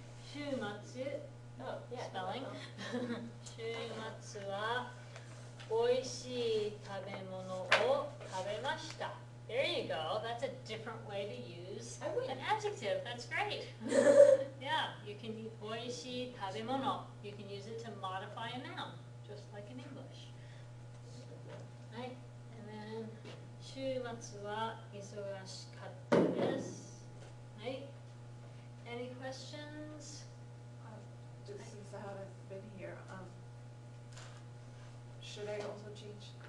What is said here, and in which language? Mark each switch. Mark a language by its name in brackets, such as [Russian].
[Japanese] 週末、spelling. 週末は美味しい食べ物を食べました。 [English] There you go. That's a different way to use an adjective. That's great. Yeah, you can use [Japanese] 美味しい食べ物. [English] You can use it to modify a noun, just like in English. Right. And then [Japanese] 週末は忙しかったです。 [English] Right. Any questions? Just since I haven't been here, should I also change?